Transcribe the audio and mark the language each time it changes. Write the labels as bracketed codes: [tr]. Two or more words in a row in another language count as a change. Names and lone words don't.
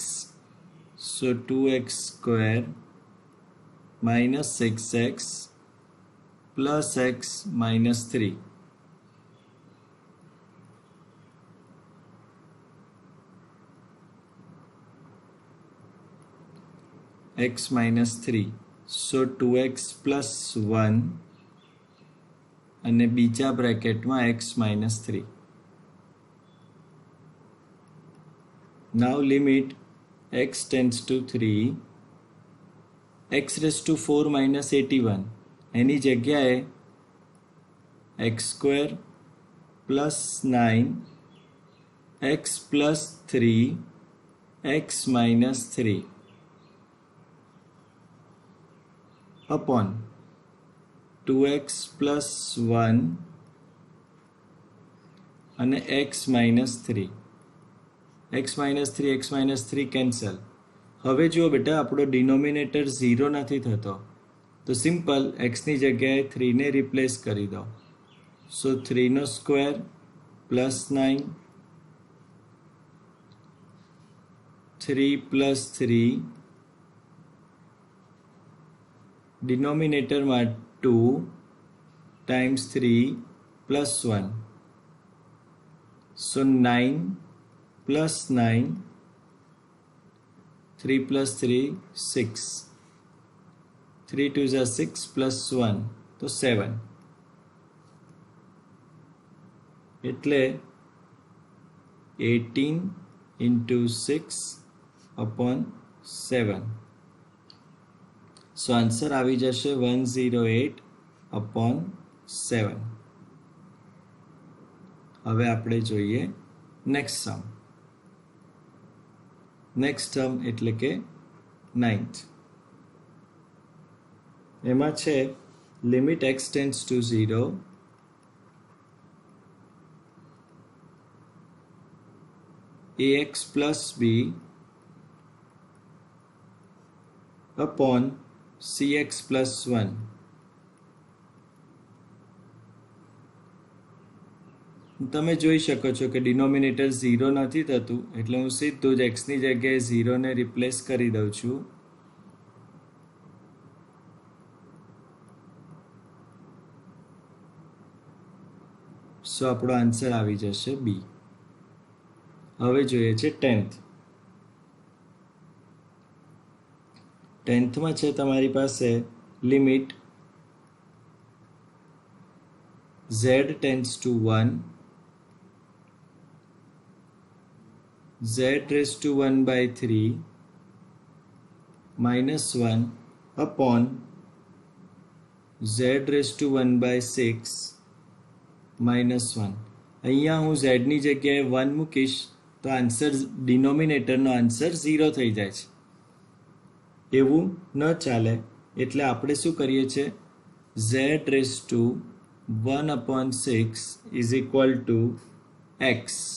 [en] So 2x square minus 6x plus x minus 3. X minus 3. So 2x plus 1 [gu] અને બીજા બ્રેકેટમાં [en] x minus 3. Now limit x tends to 3, x raised to 4 minus 81 [gu] એની જગ્યાએ [en] x square plus 9 x plus 3 x minus 3 upon 2x plus 1 અને x minus 3. x minus 3 x minus 3 કેન્સલ. [gu] હવે જુઓ બેટા, આપણો ડિનોમિનેટર 0 નથી થતો, તો સિમ્પલ એક્સની જગ્યાએ 3 ને રિપ્લેસ કરી દો. [en] so 3 નો square plus 9, 3 plus 3, denominatorમાં 2 times 3 plus 1. So 9 plus 9, 3 plus 3, 6. 3 2s are 6 plus 1, so 7. એટલે 18 into 6 upon 7. So answer [gu] આવી જશે [en] 108 upon 7. [gu] હવે આપણે જોઈએ [en] next sum. next term [gu] એટલે કે 9th. એમાં છે [en] લિમિટ x tends to 0, ax plus b upon cx plus 1. [gu] તમે જોઈ શકો છો કે ડિનોમિનેટર 0 નથી થતું, એટલે હું સીધું જ x ની જગ્યાએ 0 ને રિપ્લેસ કરી દઉં છું. સો આપણો આન્સર આવી જશે B. હવે જોઈએ છે 10th. 10thમાં છે તમારી પાસે [en] લિમિટ z tends to 1, z raised to 1 by 3 minus 1 upon z raise to 1/6 -1. [gu] અહીંયા હું ઝેડની જગ્યાએ 1 મૂકીશ તો આન્સર ડિનોમિનેટરનો આન્સર 0 થઈ જાય છે. એવું ન ચાલે એટલે આપણે શું કરીએ છીએ, [en] z raise to 1/6 is equal to x.